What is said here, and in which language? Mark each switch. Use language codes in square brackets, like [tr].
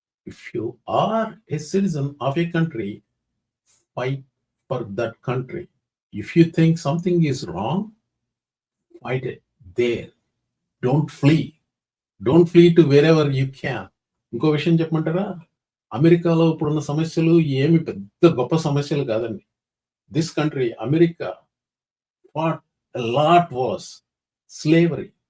[en] If you are a citizen of a country, fight for that country. If you think something is wrong, fight it there. Don't flee. Don't flee to wherever you can. [te] ఇంకో విషయం చెప్పమంటారా? అమెరికాలో ఇప్పుడున్న సమస్యలు ఏమి పెద్ద గొప్ప సమస్యలు కాదండి. [en] This country, America, what a lot was slavery.